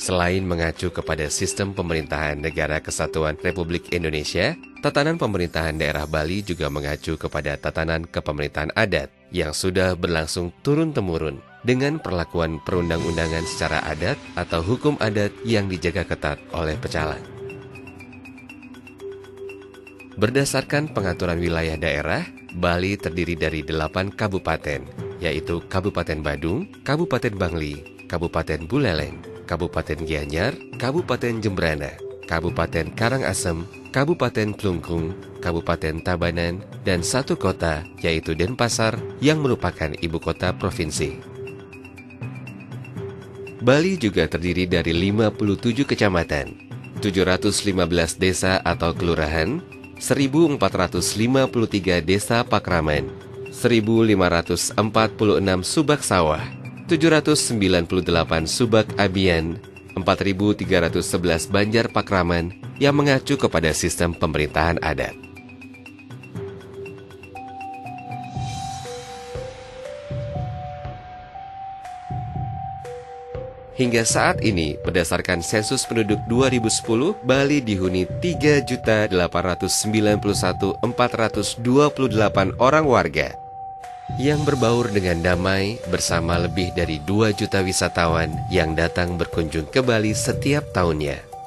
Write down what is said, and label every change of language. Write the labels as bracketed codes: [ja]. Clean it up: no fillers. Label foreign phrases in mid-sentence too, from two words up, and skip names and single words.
[id] Selain mengacu kepada sistem pemerintahan Negara Kesatuan Republik Indonesia, tatanan pemerintahan daerah Bali juga mengacu kepada tatanan kepemerintahan adat yang sudah berlangsung turun-temurun dengan perlakuan perundang-undangan secara adat atau hukum adat yang dijaga ketat oleh pecalang. Berdasarkan pengaturan wilayah daerah, Bali terdiri dari 8 kabupaten, yaitu Kabupaten Badung, Kabupaten Bangli, Kabupaten Buleleng, Kabupaten Gianyar, Kabupaten Jembrana, Kabupaten Karangasem, Kabupaten Klungkung, Kabupaten Tabanan, dan 1 kota, yaitu Denpasar, yang merupakan ibu kota provinsi. Bali juga terdiri dari 57 kecamatan, 715 desa atau kelurahan, 1.453 desa pakraman, 1.546 subak sawah, 798 subak abian, 4.311 banjar pakraman yang mengacu kepada sistem pemerintahan adat. Hingga saat ini, berdasarkan sensus penduduk 2010, Bali dihuni 3.891.428 orang warga yang berbaur dengan damai bersama lebih dari 2 juta wisatawan yang datang berkunjung ke Bali setiap tahunnya.